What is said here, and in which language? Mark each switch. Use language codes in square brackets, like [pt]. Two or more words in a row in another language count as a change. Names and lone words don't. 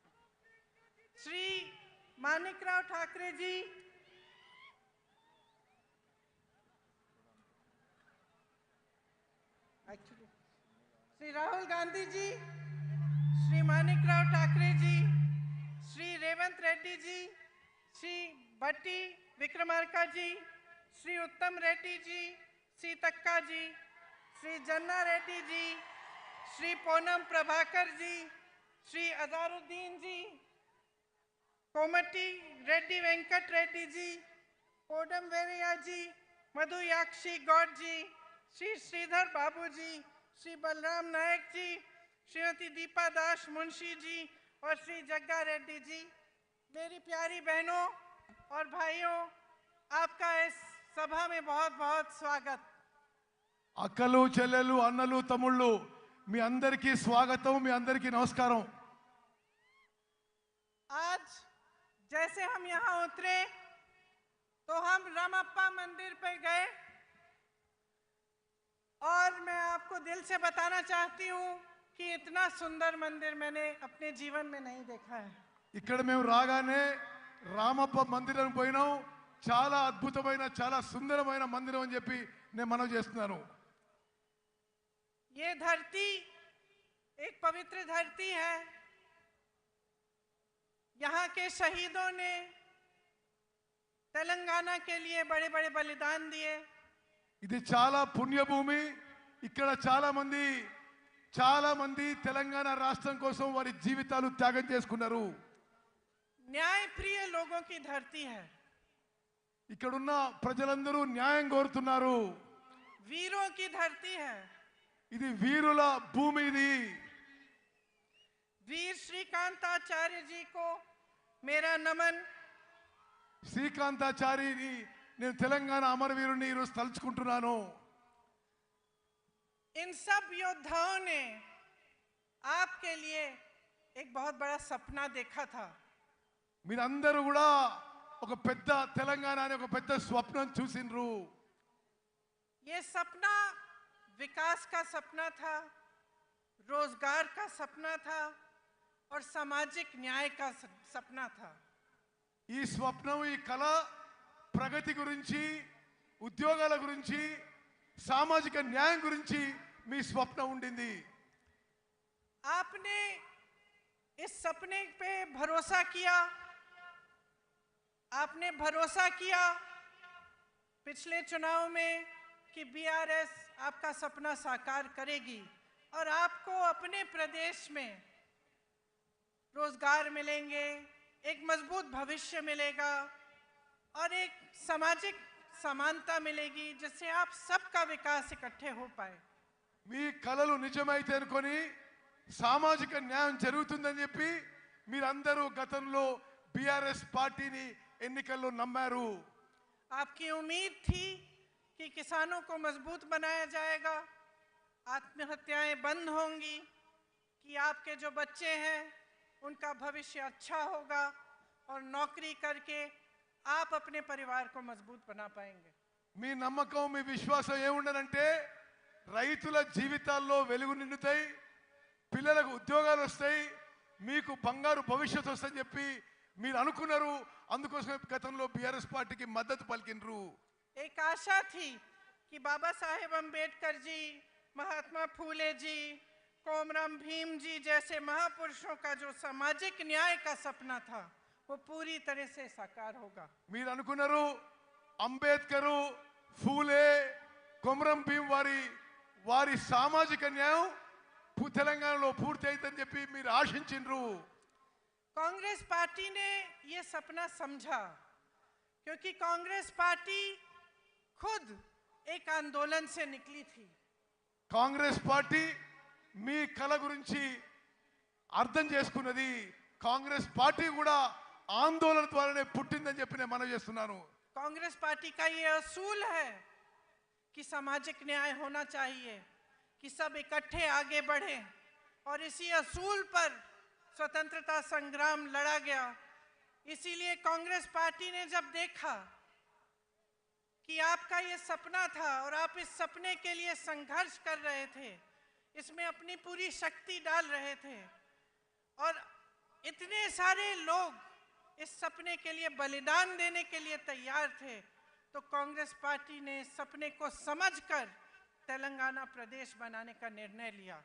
[hi] Shri Manik Rao Thakre ji, actually Shri Rahul Gandhi ji, Shri Manik Rao Thakre ji, Shri Revant Reddy ji, Shri Bhatti Vikramarka ji, Shri Uttam Reddy ji, Sitakkha ji, श्री जन्ना रेड्डी जी, श्री पूनम प्रभाकर जी, श्री अजहरुद्दीन जी, कोमटी रेड्डी वेंकट रेड्डी जी, कोडम वेरिया जी, मधु याक्षी गौड जी, श्री श्रीधर बाबू जी, श्री बलराम नायक जी, श्रीमती दीपा दास मुंशी जी और श्री जग्गा रेड्डी जी. मेरी प्यारी बहनों और भाइयों, आपका इस सभा में बहुत बहुत स्वागत। [te] అక్కలు చెల్లెలు అన్నలు తమ్ముళ్ళు మీ అందరికీ స్వాగతం మీ అందరికీ నమస్కారం [hi] आज जैसे हम यहाँ उतरे तो हम रामप्पा मंदिर पे गए और मैं आपको दिल से बताना चाहती हूँ कि इतना सुंदर मंदिर मैंने अपने जीवन में नहीं देखा है। [te] ఇక్కడ మేము రాగానే రామప్ప మందిరం పోయినాం చాలా అద్భుతమైన చాలా సుందరమైన మందిరం అని చెప్పి నేను మనవి చేస్తున్నాను [hi] ये धरती एक पवित्र धरती है। यहाँ के शहीदों ने तेलंगाना के लिए बड़े बड़े बलिदान दिए। [te] ఇది చాలా పుణ్యభూమి ఇక్కడ చాలా మంది తెలంగాణ రాష్ట్రం కోసం వారి జీవితాలు త్యాగం చేసుకున్నారు [hi] न्याय प्रिय लोगों की धरती है। [te] ఇక్కడున్న ప్రజలందరూ న్యాయం కోరుతున్నారు [hi] वीरों की धरती है। [te] ఇది వీరుల భూమి ఇది [hi] वीर श्रीकांताचार्य जी को मेरा नमन। [te] శ్రీకాంతాచారిని నేను తెలంగాణ అమరవీరుని ఈరోజు తలుచుకుంటున్నాను [hi] इन सब योद्धाओं ने आपके लिए एक बहुत बड़ा सपना देखा था। [te] మీరందరూ కూడా ఒక పెద్ద తెలంగాణ అనే ఒక పెద్ద స్వప్నం చూసిండ్రు [hi] ये सपना विकास का सपना था, रोजगार का सपना था और सामाजिक न्याय का सपना था। [te] ఈ స్వప్నం ఈ కళ ప్రగతి గురించి ఉద్యోగాల గురించి సామాజిక న్యాయం గురించి మీ స్వప్నం ఉండింది [hi] आपने इस सपने पे भरोसा किया। आपने भरोसा किया पिछले चुनाव में कि बीआरएस आपका सपना साकार करेगी और आपको अपने प्रदेश में रोजगार मिलेंगे, एक मजबूत भविष्य मिलेगा और एक सामाजिक समानता मिलेगी जिससे आप सबका विकास इकट्ठे हो पाए। [te] మీ కలలు నిజమైతే అనుకొని సామాజిక న్యాయం జరుగుతుందని చెప్పి మీరందరూ గతంలో బీఆర్ఎస్ పార్టీని ఎన్నికల్లో నమ్మారు [hi] आपकी उम्मीद थी कि किसानों को मजबूत बनाया जाएगा, आत्महत्याएं बंद होंगी, कि आपके जो बच्चे हैं उनका भविष्य अच्छा होगा और नौकरी करके आप अपने परिवार को मजबूत बना पाएंगे। [te] మీ నమ్మకం మీ విశ్వాసం ఏముండనంటే రైతుల జీవితాల్లో వెలుగు నిండుతాయి పిల్లలకు ఉద్యోగాలు వస్తాయి మీకు బంగారు భవిష్యత్తు వస్తుందని చెప్పి మీరు అనుకున్నారు అందుకోసమే గతంలో బీఆర్ఎస్ పార్టీకి మద్దతు పలికినరు [hi] एक आशा थी कि बाबा साहेब अम्बेडकर जी, महात्मा फूले जी, कोमराम भीम जी जैसे महापुरुषों का जो सामाजिक न्याय का सपना था वो पूरी तरह से साकार होगा। [te] మీరు అనుకున్నారు అంబేద్కర్ ఫూలే కొమరం భీం వారి సామాజిక న్యాయం తెలంగాణలో పూర్తి అవుతుందని చెప్పి మీరు ఆశించిండ్రు [hi] कांग्रेस पार्टी ने ये सपना समझा क्योंकि कांग्रेस पार्टी खुद एक आंदोलन से निकली थी। [te] కాంగ్రెస్ పార్టీ మీ కల గురించి అర్థం చేసుకున్నది కాంగ్రెస్ పార్టీ కూడా ఆందోళన ద్వారానే పుట్టిందని చెప్పి నేను మనవి చేస్తున్నాను [hi] कांग्रेस पार्टी का ये असूल है कि सामाजिक न्याय होना चाहिए, कि सब इकट्ठे आगे बढ़ें और इसी असूल पर स्वतंत्रता संग्राम लड़ा गया। इसीलिए कांग्रेस पार्टी ने जब देखा कि आपका ये सपना था और आप इस सपने के लिए संघर्ष कर रहे थे, इसमें अपनी पूरी शक्ति डाल रहे थे और इतने सारे लोग इस सपने के लिए बलिदान देने के लिए तैयार थे, तो कांग्रेस पार्टी ने इस सपने को समझकर तेलंगाना प्रदेश बनाने का निर्णय लिया।